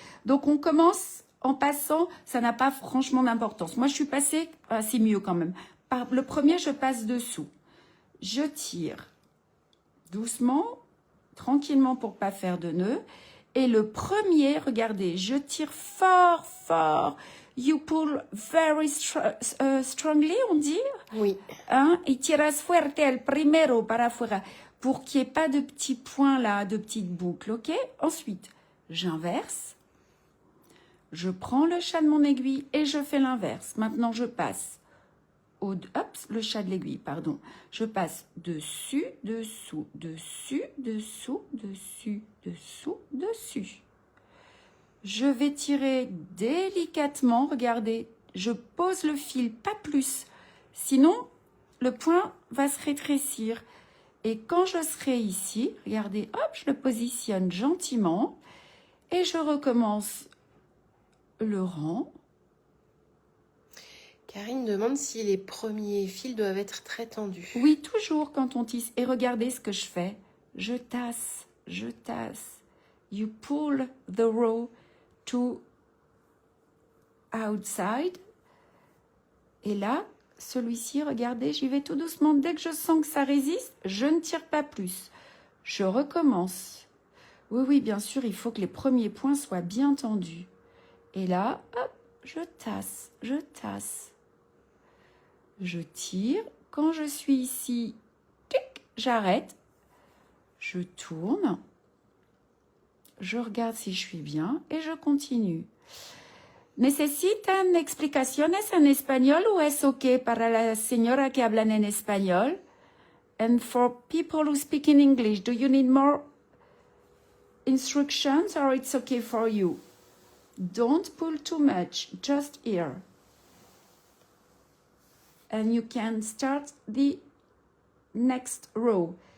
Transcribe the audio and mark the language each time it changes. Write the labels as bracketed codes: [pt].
[fr] Donc, on commence en passant, ça n'a pas franchement d'importance. Moi, je suis passée, c'est mieux quand même. Par le premier, je passe dessous. Je tire doucement, tranquillement pour pas faire de nœud. Et le premier, regardez, je tire fort, fort. [en] You pull very strongly, [fr] on dit. Oui. Hein? [es] Y tiras fuerte el primero para afuera. [fr] Pour qu'il n'y ait pas de petits points là, de petites boucles, ok? Ensuite, j'inverse. Je prends le chat de mon aiguille et je fais l'inverse. Maintenant, je passe le chat de l'aiguille, pardon. Je passe dessus, dessous, dessus, dessous, dessus, dessous, dessus. Je vais tirer délicatement, regardez, je pose le fil, pas plus. Sinon, le point va se rétrécir. Et quand je serai ici, regardez, hop, je le positionne gentiment et je recommence le rang. Karine demande si les premiers fils doivent être très tendus. Oui, toujours quand on tisse. Et regardez ce que je fais. Je tasse, je tasse. [en] You pull the row to outside. [fr] Et là, celui-ci, regardez, j'y vais tout doucement. Dès que je sens que ça résiste, je ne tire pas plus. Je recommence. Oui, oui, bien sûr, il faut que les premiers points soient bien tendus. Et là, hop, je tasse, je tasse. Je tire. Quand je suis ici, j'arrête. Je tourne. Je regarde si je suis bien et je continue. [es] ¿Necesitan explicaciones en español o es ok para la señora que hablan en español? [en] And for people who speak in English, do you need more instructions or it's okay for you? Don't pull too much, just here. And you can start the next row.